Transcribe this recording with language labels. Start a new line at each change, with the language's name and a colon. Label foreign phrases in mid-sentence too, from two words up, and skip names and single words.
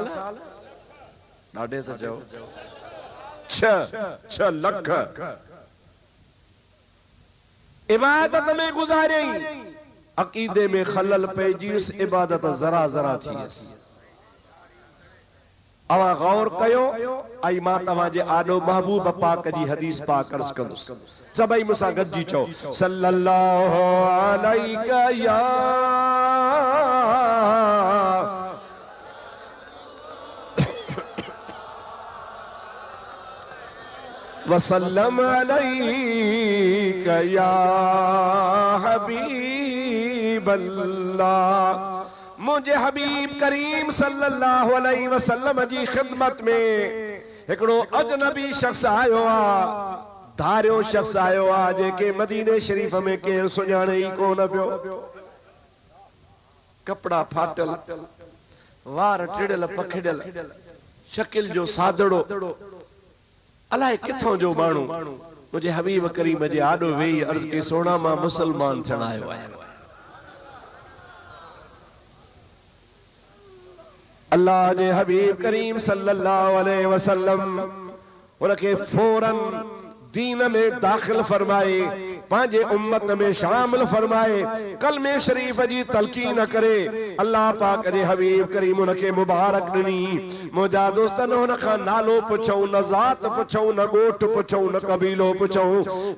Sindhi: ॾाढे त चओ 6 लख इबादत में गुज़ारियई। अक़ीदे में खलल पइजी, इबादत ज़रा ज़रा थी वियसि। अवां गौर कयो ऐं मां तव्हां जे आॾो महबूब पाक जी हदीस पाक अर्ज़ कंदुसि। सभई मूंसां गॾिजी चओ,
Arabic: صلى الله عليك يا وسلم عليك يا حبيب الله.
Sindhi: मुझे हबीब करीम
Arabic: صلى الله عليه وسلم
Sindhi: जी खिदमत में हिकिड़ो अजनबी शख्स आयो आ, धारियो शख्स आयो आ जेके मदीने शरीफ में केरु सुञाणे ई कोन पियो। कपड़ा फाटल, वार टिड़ियल पखिड़ियल, शकिल जो सादड़ो, अलाए किथों जो माण्हू मुझे हबीब करीम जे आॾो वेही अर्ज़ के सोना मां मुसलमान थियण आयो आहियां। अल्लाह जे हबीब करीम
Arabic: صلى الله عليه وسلم
Sindhi: उनके फौरन दीन में दाखिल फरमाए, पांजे उम्मत में शामिल फरमाए, कलमे शरीफ जी तलकीन करे। अल्लाह पाक जे हबीब करीम उनके मुबारक ॾिनी। मुंहिंजा दोस्तन हुन खां नालो पुछऊं, न ज़ात पुछऊं, न ॻोठ पुछऊं, न कबीलो पुछऊं।